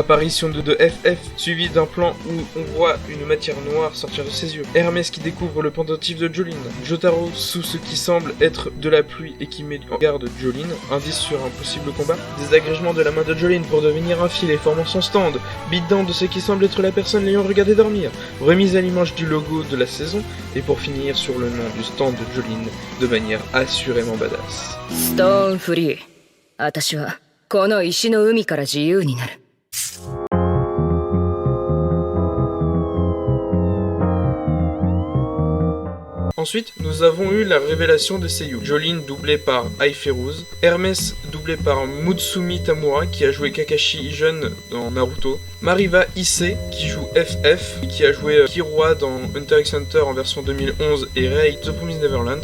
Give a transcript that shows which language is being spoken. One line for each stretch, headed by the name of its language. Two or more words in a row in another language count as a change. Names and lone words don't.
French: apparition de FF, suivi d'un plan où on voit une matière noire sortir de ses yeux, Hermès qui découvre le pendentif de Jolene, Jotaro sous ce qui semble être de la pluie et qui met en garde Jolene, indice sur un possible combat, désagrégement de la main de Jolene pour devenir un fil et formant son stand, beatdown de ce qui semble être la personne l'ayant regardé dormir, remise à l'image du logo de la saison, et pour finir sur le nom du stand de Jolene de manière assurément badass. Stone Free.
Japanese: 私はこの石の海から自由になる。
French: Ensuite, nous avons eu la révélation des seiyuu. Jolene doublée par Ai Feruz, Hermès doublé par Mutsumi Tamura qui a joué Kakashi jeune dans Naruto, Mariva Issei qui joue FF, qui a joué Killua dans Hunter x Hunter en version 2011 et Rei The Promised Neverland.